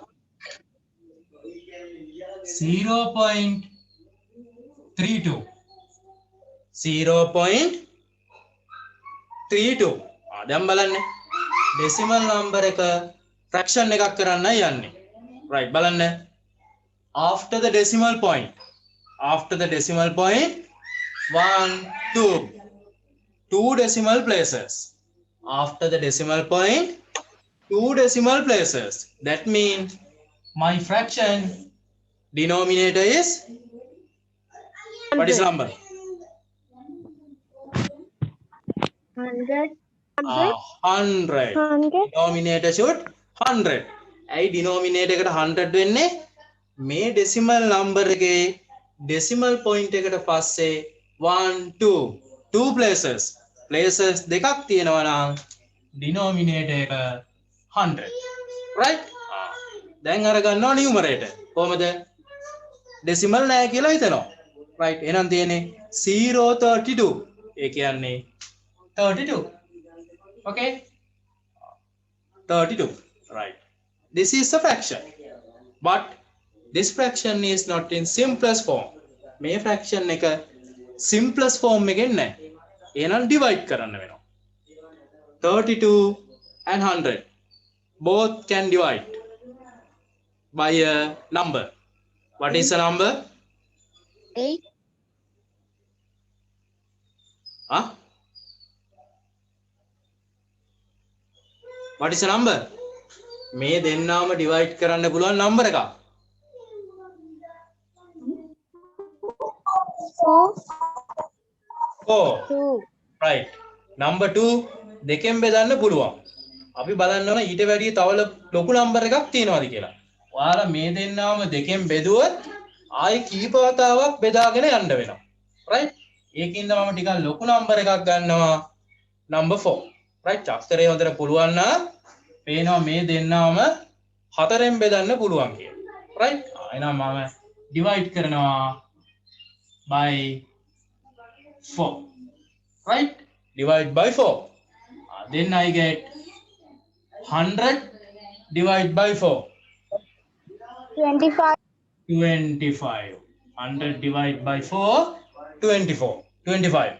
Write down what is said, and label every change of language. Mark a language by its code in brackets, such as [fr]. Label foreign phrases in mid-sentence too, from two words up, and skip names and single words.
[en] 0.32. 0.32. [si] දැන් බලන්න. [en] decimal number [si] එක fraction එකක් කරන්නයි යන්නේ. Right, බලන්න. [en] After the decimal point. 1, 2. 2 decimal places. After the decimal point, 2 decimal places. That means my fraction denominator is, what is the number? 100. 100. Denominator should 100. [si] ඇයි denominator එකට 100 වෙන්නේ? මේ [en] decimal number [si] එකේ [en] decimal point [si] එකට පස්සේ 1 2 places දෙකක් තියෙනවා නම් denominator එක 100. Right? දැන් අර ගන්නවා numerator. කොහමද? decimal නැහැ කියලා හිතනවා. Right? එහෙනම් තියෙන්නේ 0.32. ඒ කියන්නේ 32. [en] Okay? 32. Right. This is a fraction. But this fraction is not in simplest form. [si] මේ fraction එක [en] simplest form [si] එකෙන් නැහැ. එහෙනම් divide කරන්න වෙනවා. [en] 32 and 100 both can divide by a number. What is the number? 8. Huh? What is the number? [si] මේ දෙන්නාම divide කරන්න පුළුවන් number එකක්. [en] 4. 2. [si] Right. Number 2 දෙකෙන් බෙදන්න පුළුවන්. අපි බලන්න ඕන ඊට වැඩිය තව ලොකු number එකක් තියෙනවද කියලා. ඔයාලා මේ දෙන්නාම දෙකෙන් බෙදුවොත් ආයි කීප වතාවක් බෙදාගෙන යන්න වෙනවා. Right? ඒකින්ද මම ටිකක් ලොකු number එකක් ගන්නවා. Number 4. Right? අක්ෂරය හොඳට පුළුවන් නම් පේනවා මේ දෙන්නාම 4ෙන් බෙදන්න පුළුවන් කියලා. Right? එහෙනම් මම divide කරනවා by 4. [en] Right? Divide by 4. Then I get 100 divide by 4. 25. 25. 100 divide by 4. 24. 25.